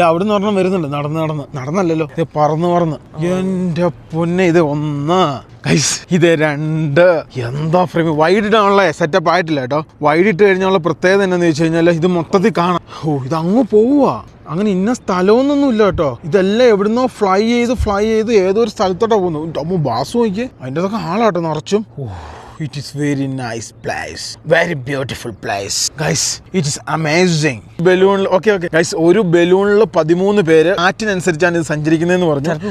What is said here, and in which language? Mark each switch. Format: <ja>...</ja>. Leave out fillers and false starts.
<ml>അവിടുന്ന് പറഞ്ഞാൽ വരുന്നുണ്ട്, നടന്നല്ലല്ലോ, പറന്ന്. എന്റെ പൊന്നെ, ഇത് 1 ഗൈസ്, ഇത് 2. എന്താ ഫ്രെയിം. വൈഡ് ഇടാനുള്ള സെറ്റപ്പ് ആയിട്ടില്ല കേട്ടോ. വൈഡ് ഇട്ട് കഴിഞ്ഞുള്ള പ്രത്യേകത എന്നാന്ന് വെച്ച് കഴിഞ്ഞാൽ ഇത് മൊത്തത്തിൽ കാണാം. ഇത് അങ്ങ് പോവുക, അങ്ങനെ ഇന്ന സ്ഥലമൊന്നും ഇല്ല കേട്ടോ. ഇതെല്ലാം എവിടുന്നോ ഫ്ലൈ ചെയ്ത് ഏതോ ഒരു സ്ഥലത്തോട്ടാ പോകുന്നു. ബാസ് നോക്കിയേ, അതിൻ്റെ അതൊക്കെ ആളാട്ടോ നിറച്ചും.</ml> <en>It is very nice place, very beautiful place, guys. It is amazing.</en> <ml>Balloon okay guys, ഒരു ബലൂണിൽ 13 പേര് കാറ്റിനനുസരിച്ചാണ് ഇത് സഞ്ചരിക്കുന്നതെന്ന് പറഞ്ഞു.</ml>